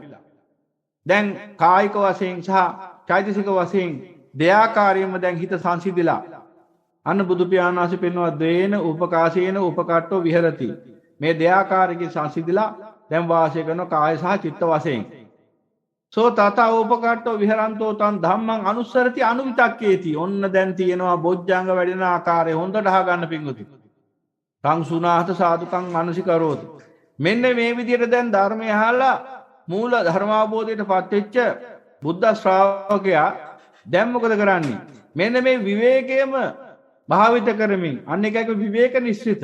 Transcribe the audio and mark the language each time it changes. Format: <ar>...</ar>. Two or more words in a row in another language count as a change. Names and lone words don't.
<si>දැන් කායික වශයෙන් සහ චෛතසික වශයෙන් දෙයාකාරයෙන්ම දැන් හිත සංසිඳිලා. අන්න බුදු පියාණන් වහන්සේ පෙන්වනවා</si> <pi>දේන උපකාශේන උපකට්ඨෝ විහෙරති.</pi> <si>මේ දෙයාකාරයෙන් සංසිඳිලා දැන් වාසය කරන කාය සහ චිත්ත වශයෙන්.</si> <pi>සෝ තත උපකට්ඨෝ විහරන්තෝ තං ධම්මං අනුස්සරති අනුවිතක්කේති.</pi> <si>ඔන්න දැන් තියෙනවා බොජ්ජංග වැඩෙන ආකාරය හොඳට අහගන්න පිංගුති.</si> <pi>තං සුනාහත සාදුකං මනසිකරෝති.</pi> <si>මෙන්න මේ විදිහට දැන් ධර්මය අහලා මූල ධර්මාවබෝධයට පත්වෙච්ච බුද්ධ ශ්‍රාවකයා දැන් මොකද කරන්නේ? මෙන්න මේ විවේකයම භාවිත කරමින් අන්න එකක විවේක නිශ්චිත.</si>